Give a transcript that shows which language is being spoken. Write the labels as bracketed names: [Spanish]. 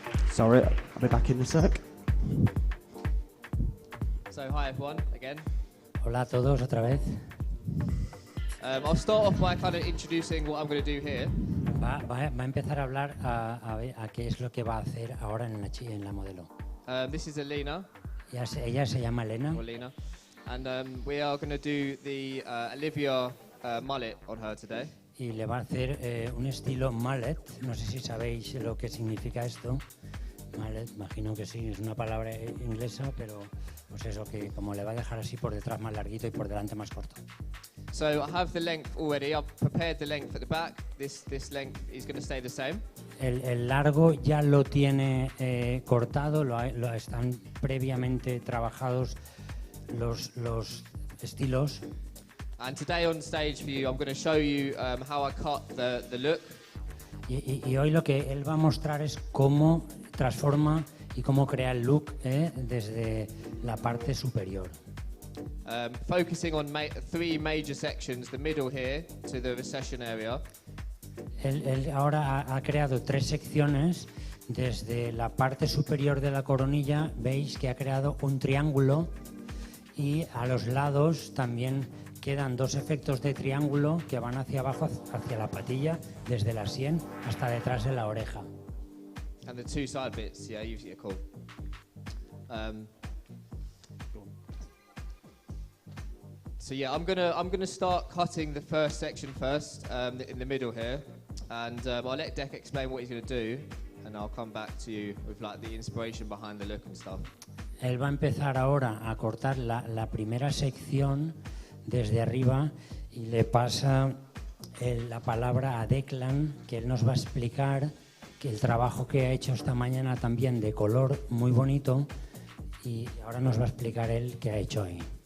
[English] Sorry, I'll be back in a sec. So hi everyone, again. [Spanish] Hola a todos otra vez. [English] I'll start off by kind of introducing what I'm going to do here. [Spanish] Va a empezar a hablar a qué es lo que va a hacer ahora en la modelo. [English] This is Alina. [Spanish] Ella se llama Elena. [English] Or Lena. And we are going to do the Olivia mullet on her today. [Spanish] Y le va a hacer un estilo mullet. No sé si sabéis lo que significa esto. Mullet, imagino que sí, es una palabra inglesa, pero pues eso, que como le va a dejar así por detrás más larguito y por delante más corto. [English] So I have the length already. I've prepared the length at the back. This length is going to stay the same. [Spanish] El largo ya lo tiene cortado, lo están previamente trabajados los estilos. [English] And today on stage for you, I'm going to show you how I cut the look. [Spanish] Y hoy lo que él va a mostrar es cómo transforma y cómo crea el look desde la parte superior. [English] Focusing on three major sections, the middle here to the recession area. [Spanish] Él ahora ha creado tres secciones. Desde la parte superior de la coronilla veis que ha creado un triángulo y a los lados también quedan dos efectos de triángulo que van hacia abajo, hacia la patilla, desde la sien hasta detrás de la oreja. [English] And the two side bits, yeah, usually are cool. So yeah, I'm gonna start cutting the first section first, in the middle here, and I'll let Dec explain what he's gonna do, and I'll come back to you with like the inspiration behind the look and stuff. [Spanish] Él va a empezar ahora a cortar la primera sección desde arriba y le pasa la palabra a Declan, que él nos va a explicar que el trabajo que ha hecho esta mañana también de color muy bonito, y ahora nos va a explicar él qué ha hecho ahí.